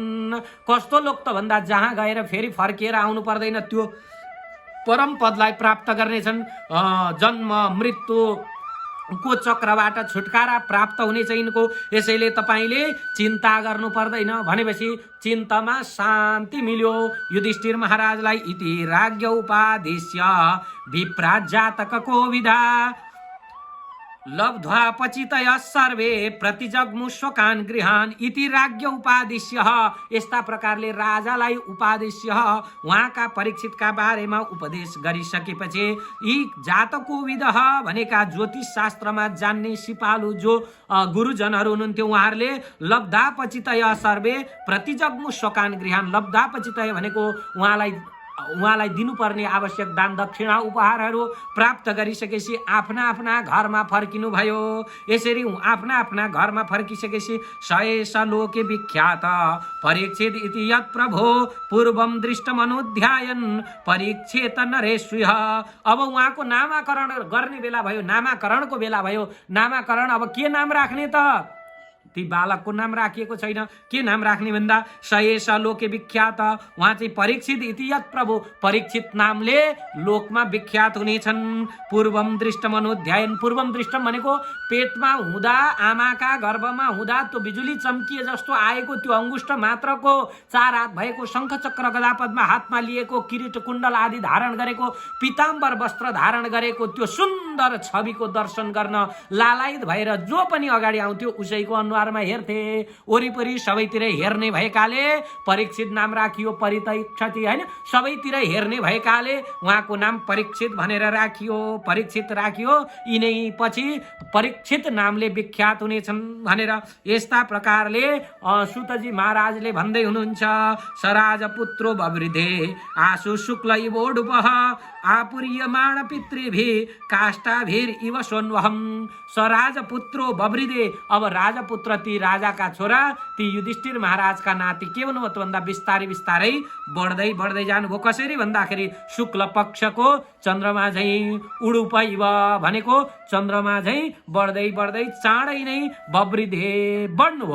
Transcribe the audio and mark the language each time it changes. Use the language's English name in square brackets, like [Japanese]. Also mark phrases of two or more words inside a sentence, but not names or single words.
[Nepali] कस्तो लोक त भन्दा जहाँ गएर फेरि फर्किएर आउनु पर्दैन, त्यो परम पदलाई प्राप्त गर्नेछन्। जन्म मृत्यु को चक्रबाट छुटकारा प्राप्त हुनेछ यिनको। यसैले तपाईले चिन्ता गर्नु पर्दैन भनेपछि चिन्तामा शान्ति मिल्यो युधिष्ठिर महाराजलाई। [Sanskrit] इति राज्ञ उपादेश्य विप्राजातकको विधा लब्ध्वा पचितय सर्वे प्रतिजग्मु शोकान् गृहान्। इति राज्ञ उपादेश्य, [Nepali] यस्ता प्रकारले राजालाई उपादेश्य उहाँका परीक्षितका बारेमा उपदेश गरिसकेपछि यी जातको विदह भनेका ज्योतिष शास्त्रमा जान्ने सिपालु जो गुरुजनहरू हुनुहुन्थ्यो, उहाँहरूले [Sanskrit] लब्धा पचितय सर्वे प्रतिजग्मु शोकान् गृहान्। लब्धा पचितय [Nepali] भनेको उहाँलाई दिनुपर्ने आवश्यक दान दक्षिणा उपहारहरू प्राप्त गरिसकेपछि आफ्ना आफ्ना घरमा फर्किनु भयो। यसरी आफ्ना आफ्ना घरमा फर्किसकेपछि [Sanskrit] सयेष लोके विख्यात परीक्षित इति यत् प्रभो पूर्वम दृष्टमनुध्यायन परीक्षित नरेश्वः। [Nepali] अब उहाँको नामाकरण गर्ने बेला भयो, नामाकरणको बेला भयो। नामाकरण अब के नाम राख्ने त? ती बालकको नाम राखिएको छैन। के नाम राख्ने भन्दा [Sanskrit] सयेष लोके विख्यात, [Nepali] उहाँ चाहिँ [Sanskrit] परीक्षित इति यत् प्रभु, [Nepali] परीक्षित नामले लोकमा विख्यात हुनेछन्। [Sanskrit] पूर्वम दृष्टम अनुध्यायन, पूर्वम दृष्टम [Nepali] भनेको पेटमा हुँदा, आमाका गर्भमा हुँदा त्यो बिजुली चम्किए जस्तो आएको त्यो अंगुष्ठ मात्रको 4 हात भएको शङ्ख चक्र गदा पद्म हातमा लिएको, किरीट कुण्डल आदि धारण गरेको, पीताम्बर वस्त्र धारण गरेको त्यो सुन्दर छविको दर्शन गर्न लालायित भएर जो पनि अगाडि आउँथ्यो उसैको अनुहारमा हेर्थे। वरिपरि सबैतिर हेर्ने भएकाले परीक्षित नाम राखियो। परितैक्षति हैन, सबैतिर हेर्ने भएकाले उहाँको नाम परीक्षित भनेर राखियो, परीक्षित राखियो। यिनै पछि परीक्षित नामले विख्यात हुनेछन् भनेर यस्ता प्रकारले सुतजी महाराजले भन्दै हुनुहुन्छ। [Sanskrit] सराज पुत्रो बवृधे आशु शुक्ल इवोडुपः आपुर्यमाण पितृभि काष्ठाभिर इव सोन्वहम। सराज पुत्रो बवृधे, [Nepali] अब राजपुत्र ती राजाका छोरा ती युधिष्ठिर महाराजका नाति के भन्नु त भन्दा बिस्तारै बिस्तारै बढ्दै बढ्दै जानुभयो। कसरी भन्दाखेरि शुक्ल पक्षको चन्द्रमा झैं [Sanskrit] उडुप इव [Nepali] भनेको चन्द्रमा झैं बढ्दै बढ्दै चाँडै नै बवृधे बढ्नुभयो।